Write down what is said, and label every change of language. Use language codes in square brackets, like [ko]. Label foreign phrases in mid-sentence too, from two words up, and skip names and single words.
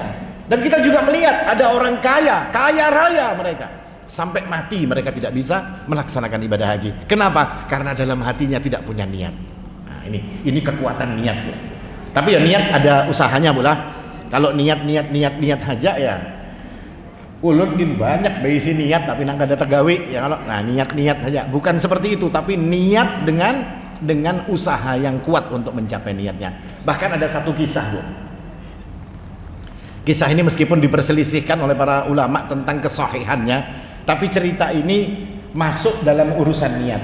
[id] Dan kita juga melihat ada orang kaya raya mereka. Sampai mati mereka tidak bisa melaksanakan ibadah haji. Kenapa? Karena dalam hatinya tidak punya niat. Nah, ini kekuatan niat, Bu. Tapi ya niat ada usahanya, Bu lah. [bjn] Kalau niat aja ya ulun gin banyak beisi niat tapi nang kada tegawi ya kalau. Nah, niat saja. [id] Bukan seperti itu, tapi niat dengan usaha yang kuat untuk mencapai niatnya. Bahkan ada satu kisah, Bu. Kisah ini meskipun diperselisihkan oleh para ulama tentang kesahihannya, tapi cerita ini masuk dalam urusan niat.